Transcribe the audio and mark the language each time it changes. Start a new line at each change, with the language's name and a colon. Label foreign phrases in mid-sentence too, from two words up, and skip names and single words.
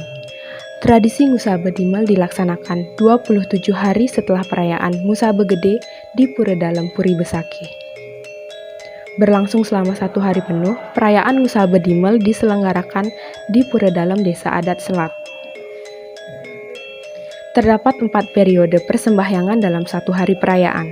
Indonesian: Tradisi Ngusa Bedimel dilaksanakan 27 hari setelah perayaan Ngusa Begede di Pura Dalem Puri Besaki. Berlangsung selama 1 hari penuh, perayaan Ngusa Bedimel diselenggarakan di Pura Dalem Desa Adat Selat. Terdapat 4 periode persembahyangan dalam 1 hari perayaan.